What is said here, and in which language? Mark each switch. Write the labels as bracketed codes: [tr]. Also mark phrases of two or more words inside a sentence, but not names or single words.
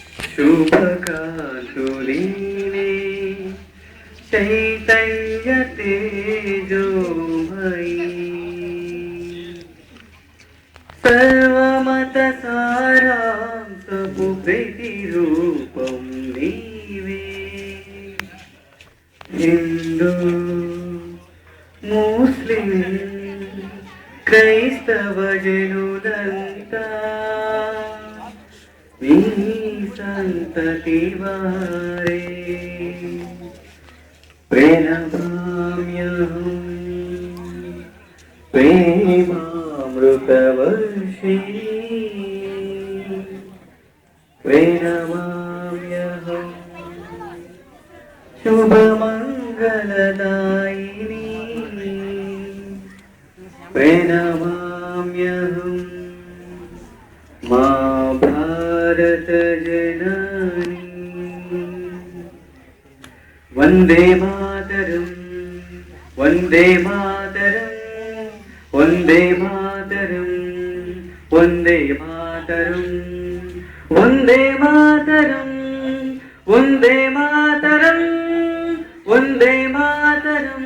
[te] శుభకాంతులీనే చైతన్య తేజోమయీ సర్వమత సారాంశపు ప్రతిరూపం నీవే హిందూ ముస్లిం क्రైస్తవ జనులంతా నీ సంతతి వారే ప్రణమామ్యహం ప్రేమామృతవర్షిణీ ప్రణమామ్యహం శుభమంగళదాయిని ప్రణమామ్యహం మా భారత జననీ [sa] वंदे मातरम वंदे मातरम वंदे मातरम वंदे मातरम वंदे मातरम वंदे मातरम वंदे मातरम